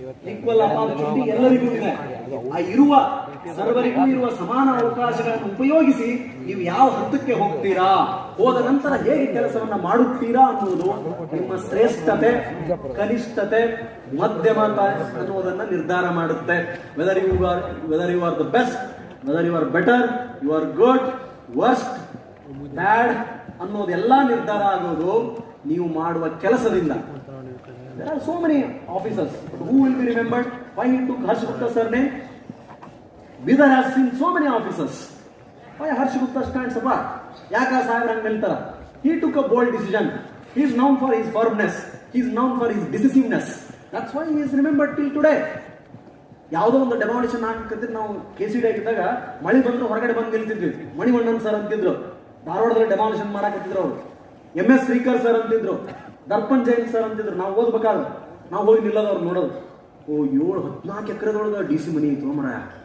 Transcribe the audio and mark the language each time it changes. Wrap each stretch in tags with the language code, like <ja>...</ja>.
<kn>Equal opportunity ಎಲ್ಲರಿಗೂ ಇದೆ. ಆ ಇರುವ ಸರ್ವರಿಗೂ ಇರುವ ಸಮಾನ ಅವಕಾಶಗಳನ್ನು ಉಪಯೋಗಿಸಿ ನೀವು ಯಾವ ಹಂತಕ್ಕೆ ಹೋಗ್ತೀರಾ, ಹೋದ ನಂತರ ಹೇಗೆ ಕೆಲಸವನ್ನ ಮಾಡುತ್ತೀರಾ ಅನ್ನುವುದು ನಿಮ್ಮ ಶ್ರೇಷ್ಠತೆ, ಕನಿಷ್ಠತೆ, ಮಧ್ಯಮತ ಅನ್ನುವುದನ್ನ ನಿರ್ಧಾರ ಮಾಡುತ್ತೆ.</kn> <en>whether you are the best, whether you are better, you are good, worst, bad</en> <kn>ಅನ್ನೋದೆಲ್ಲ ನಿರ್ಧಾರ ಆಗೋದು ನೀವು ಮಾಡುವ ಕೆಲಸದಿಂದ.</kn> <en>There are so many officers, but who will be remembered? Why he took Harsh Gupta surname? Bidar has seen so many officers. Why Harsh Gupta stands apart?</en> <kn>Yaka Sagar hang niltara.</kn> <en>He took a bold decision. He is known for his firmness. He is known for his decisiveness. That's why he is remembered till today.</en> <kn>ಯಾವುದೋ ಒಂದು demolition ಹಾಕಿದ್ರೆ ನಾವು KCD ಆಗಿದ್ದಾಗ ಮಳೆ ಬಂದ್ರು ಹೊರಗಡೆ ಬಂದು ನಿಲ್ತಿದ್ವಿ. Manivannan sir ಅಂತಿದ್ರು, ಧಾರವಾಡದಲ್ಲಿ ಡೆಮಾಲಿಷನ್ ಮಾಡಾಕತ್ತಿದ್ರು ಅವರು. MS ಶ್ರೀಕರ್ ಸರ್ ಅಂತಿದ್ರು, ದರ್ಪಣ್ ಜೈನ್ ಸರ್ ಅಂತಿದ್ರು. ನಾವು ಓದ್ಬೇಕಾದ್ರೆ ನಾವು ಹೋಗಿ ನಿಲ್ಲೋದು ಅವ್ರು ನೋಡೋದು. ಓ 14 ಎಕರೆದೊಳಗೆ DC ಮನಿ ಇತ್ತು ಮರಾಯ.</kn>